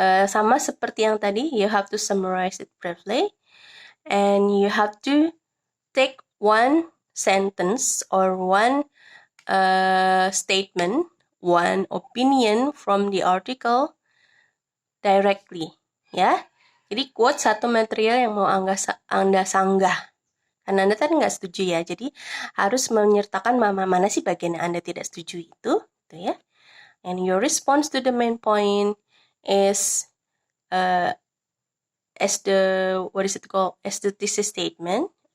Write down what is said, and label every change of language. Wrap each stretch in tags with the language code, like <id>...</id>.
<id>Sama seperti yang tadi,</id> <en>you have to summarize it briefly. And you have to take one sentence or one statement, one opinion from the article directly, ya.</en> <id>Jadi quote satu material yang mau Anda sanggah. Karena Anda tadi nggak setuju ya, jadi harus menyertakan mana sih bagian yang Anda tidak setuju itu ya.</id> <en>And your response to the main point is as the thesis statement.</en>